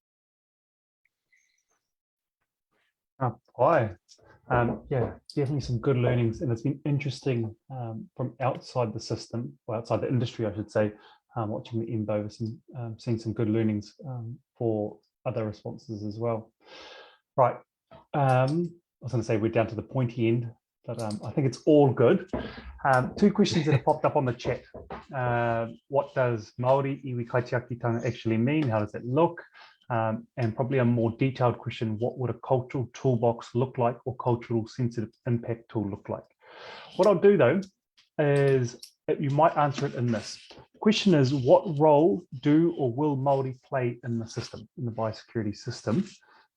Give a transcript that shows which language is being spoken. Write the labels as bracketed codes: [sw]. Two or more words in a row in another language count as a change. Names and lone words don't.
[en] Yeah, definitely some good learnings, and it's been interesting from outside the system, or outside the industry, I should say, watching the M. bovis and seeing some good learnings for other responses as well. Right, I was going to say we're down to the pointy end, but I think it's all good. Two questions that have popped up on the chat. What does [mi] Māori iwi kaitiakitanga [en] actually mean? How does it look? And probably a more detailed question, what would a cultural toolbox look like, or cultural sensitive impact tool look like? What I'll do though is, you might answer it in this. The question is, what role do or will Māori play in the system, in the biosecurity system?